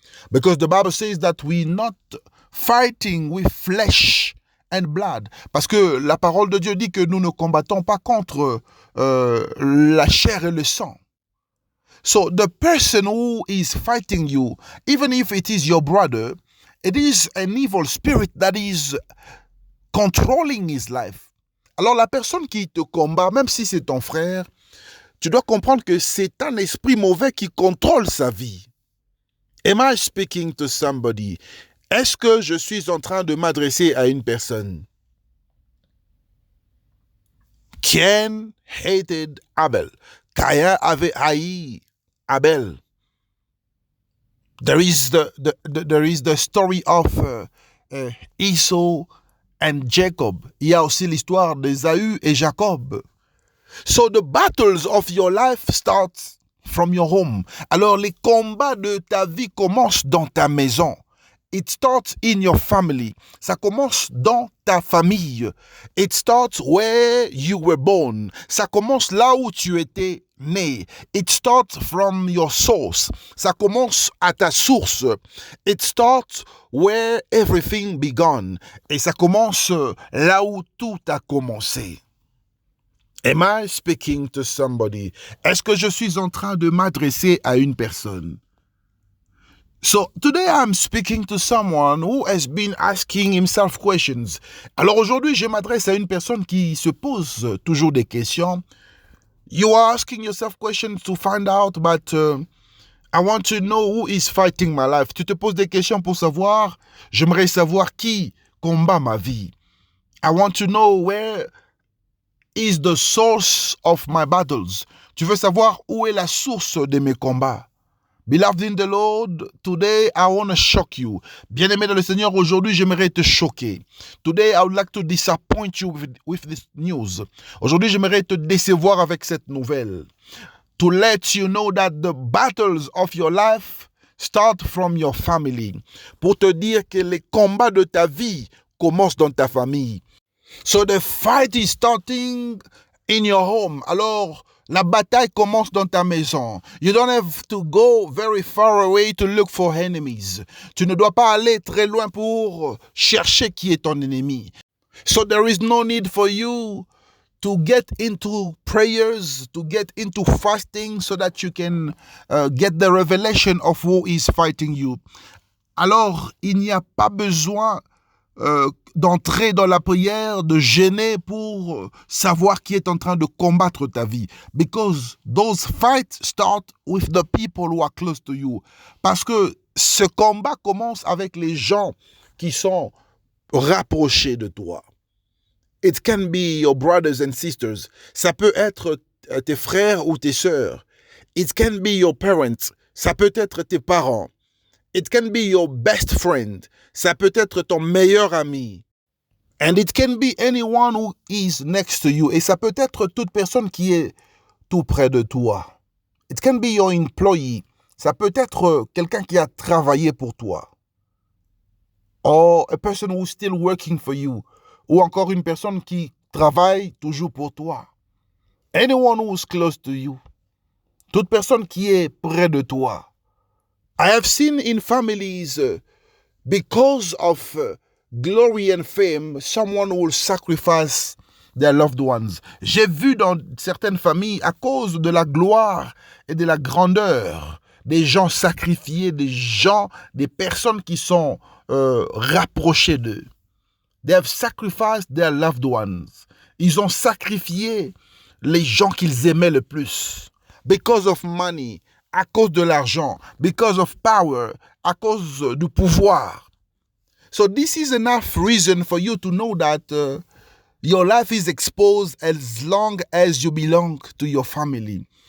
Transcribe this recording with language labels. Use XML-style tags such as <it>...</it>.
<en>Because the Bible says that we're not fighting with flesh and blood.</en> <fr>Parce que la parole de Dieu dit que nous ne combattons pas contre la chair et le sang.</fr> <en>So the person who is fighting you, even if it is your brother, it is an evil spirit that is controlling his life.</en> <fr>Alors la personne qui te combat, même si c'est ton frère, tu dois comprendre que c'est un esprit mauvais qui contrôle sa vie.</fr> <en>Am I speaking to somebody?</en> <fr>Est-ce que je suis en train de m'adresser à une personne?</fr> <en>Cain hated Abel.</en> <fr>Caïn avait haï Abel.</fr> <en>There is the story of Esau and Jacob.</en> <fr>Il y a aussi l'histoire d'Ésaü et Jacob.</fr> <en>So the battles of your life start from your home.</en> <fr>Alors les combats de ta vie commencent dans ta maison.</fr> <en>It starts in your family.</en> <fr>Ça commence dans ta famille.</fr> <en>It starts where you were born.</en> <fr>Ça commence là où tu étais né.</fr> <en>It starts from your source.</en> <fr>Ça commence à ta source.</fr> <en>It starts where everything began.</en> <fr>Et ça commence là où tout a commencé.</fr> <en>Am I speaking to somebody?</en> <fr>Est-ce que je suis en train de m'adresser à une personne?</fr> <en>So today I'm speaking to someone who has been asking himself questions.</en> <fr>Alors aujourd'hui, je m'adresse à une personne qui se pose toujours des questions.</fr> <en>You are asking yourself questions to find out, but I want to know who is fighting my life.</en> <fr>Tu te poses des questions pour savoir, j'aimerais savoir qui combat ma vie.</fr> <en>I want to know where is the source of my battles.</en> <fr>Tu veux savoir où est la source de mes combats.</fr> <en>Beloved in the Lord, today I want to shock you.</en> <fr>Bien-aimé dans le Seigneur, aujourd'hui j'aimerais te choquer.</fr> <en>Today I would like to disappoint you with this news.</en> <fr>Aujourd'hui j'aimerais te décevoir avec cette nouvelle.</fr> <en>To let you know that the battles of your life start from your family.</en> <fr>Pour te dire que les combats de ta vie commencent dans ta famille.</fr> <en>So the fight is starting in your home.</en> <fr>Alors, la bataille commence dans ta maison.</fr> <en>You don't have to go very far away to look for enemies.</en> <fr>Tu ne dois pas aller très loin pour chercher qui est ton ennemi.</fr> <en>So there is no need for you to get into prayers, to get into fasting so that you can get the revelation of who is fighting you.</en> <fr>Alors, il n'y a pas besoin d'entrer dans la prière, de jeûner pour savoir qui est en train de combattre ta vie.</fr> <en>Because those fights start with the people who are close to you.</en> <fr>Parce que ce combat commence avec les gens qui sont rapprochés de toi.</fr> <en>It can be your brothers and sisters.</en> <fr>Ça peut être tes frères ou tes sœurs.</fr> <en>It can be your parents.</en> <fr>Ça peut être tes parents.</fr> <en>It can be your best friend.</en> <fr>Ça peut être ton meilleur ami.</fr> <en>And it can be anyone who is next to you.</en> <fr>Et ça peut être toute personne qui est tout près de toi.</fr> <en>It can be your employee.</en> <fr>Ça peut être quelqu'un qui a travaillé pour toi.</fr> <en>Or a person who's still working for you.</en> <fr>Ou encore une personne qui travaille toujours pour toi.</fr> <en>Anyone who's close to you.</en> <fr>Toute personne qui est près de toi.</fr> <en>I have seen in families, because of glory and fame, someone will sacrifice their loved ones.</en> <fr>J'ai vu dans certaines familles, à cause de la gloire et de la grandeur, des gens sacrifiés, des personnes qui sont rapprochées d'eux.</fr> <en>They have sacrificed their loved ones.</en> <fr>Ils ont sacrifié les gens qu'ils aimaient le plus.</fr> <en>Because of money,</en> <fr>à cause de l'argent,</fr> <en>because of power,</en> <fr>à cause du pouvoir.</fr> <en>So this is enough reason for you to know that your life is exposed as long as you belong to your family.</en>